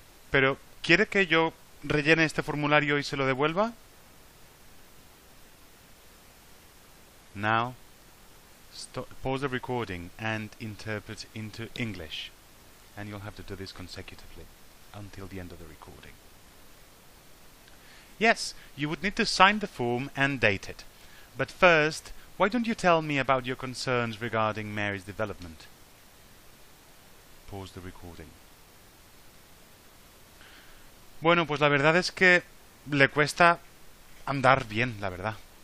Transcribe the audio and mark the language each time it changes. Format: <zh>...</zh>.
<es>Pero, ¿quiere que yo rellene este formulario y se lo devuelva?</es> <en>Now, pause the recording and interpret into English. And you'll have to do this consecutively until the end of the recording. Yes, you would need to sign the form and date it. But first, why don't you tell me about your concerns regarding Mary's development? Pause the recording.</en> <es>Bueno, pues la verdad es que le cuesta andar bien, la verdad.</es>